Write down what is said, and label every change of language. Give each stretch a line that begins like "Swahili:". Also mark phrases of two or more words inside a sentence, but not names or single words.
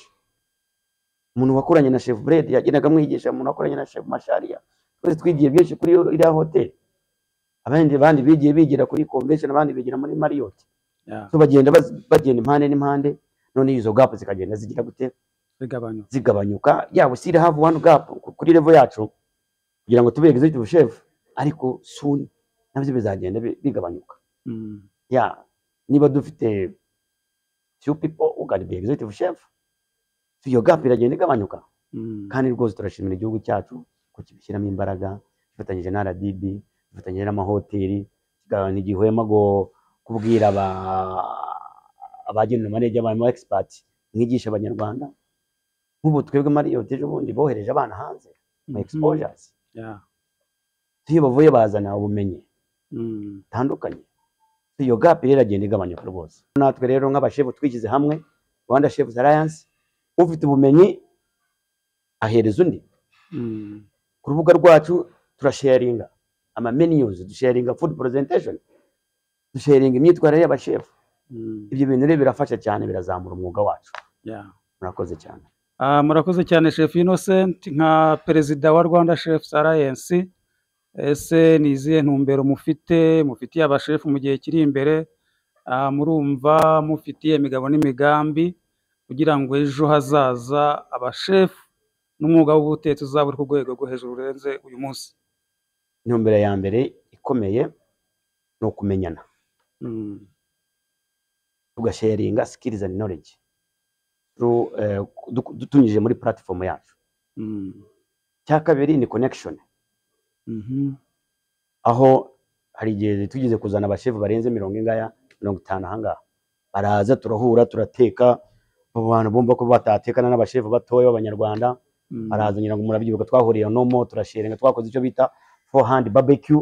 Kinyarwanda: Umuntu wakoranye na Chef Bread yagendaga mwigisha, umuntu wakoranye na Chef Masharia, twese twigiye byinshi kuri iriya hotel. Abandi bigiye bigira kuri convention, abandi bigira muri Marriott. So bagenda impande n'impande, none izo gap zikagenda zigira gute zigabanyuka.
English: We still have one gap
Kinyarwanda: kuri level yacu kugira ngo tube
English: executive chef,
Kinyarwanda: ariko soon nabyo bizagenda bigabanyuka. Niba dufite
English: few people who can be executive chef,
Kinyarwanda: so iyo gap iragenda igabanyuka. Kandi rwose turashimira igihugu cyacu ko kibishyiramo imbaraga, gifatanyije na RDB, gifatanyije n'amahoteli, kigabanya igihwema go kubwira abagenda manager ba expert mwigisha abanyarwanda. Nk'ubu twebwe Marriott ejo bundi bohereje abana hanze mu exposures, iyo bavuye bazana ubumenyi tandukanye. Iyo gap rero agenda igabanyuka rwose. Natwe rero nk'abashefu twigize hamwe, Rwanda Chefs Alliance, ufite ubumenyi ahereza undi. Ku rubuga rwacu turasharinga ama menus, dusharinga
English: food presentation,
Kinyarwanda: dusharinga imyitwarire y'abashefu. Ibyo bintu rero birafasha cyane, birazamura umwuga wacu. Murakoze cyane. Murakoze cyane Chef Innocent, nka perezida wa Rwanda Chefs Alliance, ese ni izihe ntumbero mufitiye abashefu mu gihe kiri imbere? Murumva mufitiye imigabo n'imigambi kugira ngo ejo hazaza abashefu n'umwuga w'ubutetsi uzaba uri ku rwego rwo hejuru urenze uyu munsi? Intumbero ya mbere ikomeye ni ukumenyana, tugasharinga
English: skills and knowledge
Kinyarwanda: tunyujije muri platform yacu. Cya kabiri ni connection, aho hari igihe tugize kuzana abashefu barenze 50 ahangaha, baraza turahura turateka. Abantu bumva ko batatekana n'abashefu batoya b'abanyarwanda, baraza ngira ngo murabyibuka twahuriye nomo turasharinga, twakoze icyo bita
English: 4-hand barbecue.